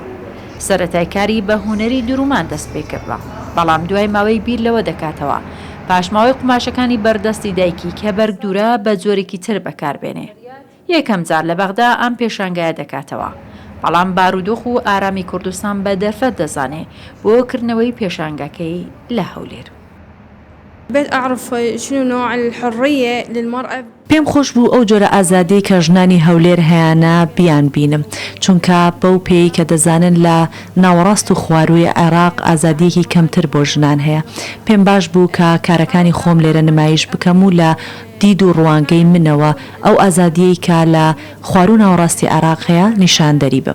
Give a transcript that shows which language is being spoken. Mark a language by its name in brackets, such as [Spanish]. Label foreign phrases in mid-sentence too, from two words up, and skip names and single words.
[Central Kurdish] سەرەتای کاری بە هونەری درومان دەست پێ کردوە، بەڵام دوای ماوەی بیر لەوە دەکاتەوە پاشماوەی قماشەکانی بەردەستی دایکی کە بەرگ دوورە بە جۆرێکی تر بەکاربێنێ. یەکەم جار لە بەغدا ئەم پێشانگایە دەکاتەوە، بەڵام بارودۆخ و ئارامی کوردستان بە دەرفەت دەزانێ بۆ کردنەوەی پێشانگەکەی لە هەولێر. [Arabic] بيت أعرف شنو نوع الحرية للمرأة. [Central Kurdish] پێم خۆش بوو ئەو جۆرە ئازادی کە ژنانی هەولێر هەیەە بیان بینم، چونکە بەو پێی کە دەزانن لە ناوەڕاست و خواروی عێراق ئازادیەکی کەمتر بۆ ژنان هەیە. پێم باش بوو کە کارەکانی خۆم لێرە نمایش بکەم و لە دید و ڕوانگەی منەوە ئەو ئازادیەی کە لە خوارو ناوەڕاستی عێراق هەیە نیشاندەری بم.